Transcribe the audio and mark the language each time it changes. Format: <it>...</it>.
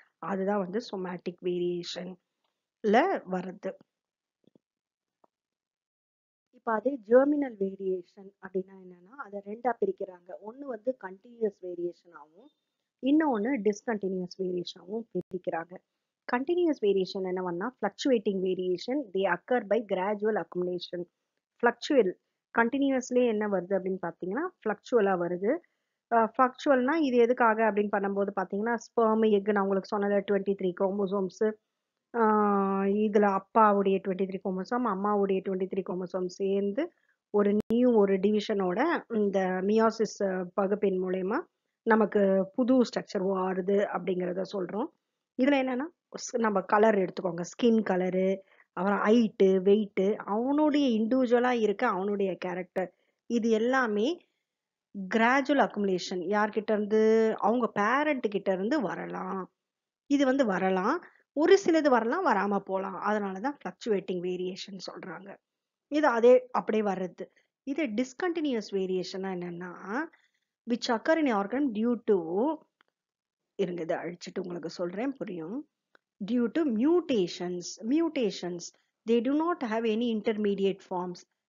<ta>அதுதான் வந்து சொமேட்டிக் வேரியேஷன்ல வருது. இப்போ அதே ஜெர்மினல் வேரியேஷன் அப்படின்னா என்னன்னா, அதை 2ஆ பிரிக்கிறாங்க. ஒன்று வந்து கண்டினியூஸ் வேரியேஷனாகவும் இன்னொன்று டிஸ்கண்டினியூஸ் வேரியேஷனாகவும் பிரிக்கிறாங்க.</ta> <en>Continuous variation</en> <ta>என்னவன்னா</ta> <en>fluctuating variation, they occur by gradual accumulation.</en> <ta>Fluctual continuously என்ன வருது அப்படின்னு பார்த்தீங்கன்னா fluctual-ஆ வருது. fluctual-னா இது எதுக்காக அப்படின்னு பண்ணும்போது பார்த்தீங்கன்னா, sperm egg நான் உங்களுக்கு சொன்னது 23 chromosomes, இதுல அப்பாவுடைய 23 குரோமோசோம் அம்மாவுடைய 23 குரோமோசோம் சேர்ந்து ஒரு டிவிஷனோட இந்த மியாசிஸ் பகுப்பின் மூலயமா நமக்கு புது ஸ்ட்ரக்சர் ஆறுது அப்படிங்கிறத சொல்றோம். இதுல என்னன்னா நம்ம கலர் எடுத்துக்கோங்க, ஸ்கின் கலரு, அப்புறம் ஹைட்டு வெயிட்டு, அவனுடைய இண்டிவிஜுவலா இருக்க அவனுடைய கேரக்டர், இது எல்லாமே கிராஜுவல் அக்குமுலேஷன். யார்கிட்ட இருந்து? அவங்க பேரண்ட் கிட்ட இருந்து வரலாம். இது வந்து வரலாம், ஒரு சிலது வரலாம், வராம போலாம். அதனாலதான் ஃபிளக்சுவேட்டிங் வேரியேஷன் சொல்றாங்க. இது அதே அப்படியே வர்றது. இது டிஸ்கண்டினியூஸ் வேரியேஷனா என்னன்னா,</ta> <en>which occur in organ due to,</en> <ta>இருங்க இதை அழிச்சிட்டு உங்களுக்கு சொல்றேன் புரியும்.</ta> <en>Due to mutations, they do not have any intermediate forms.</en>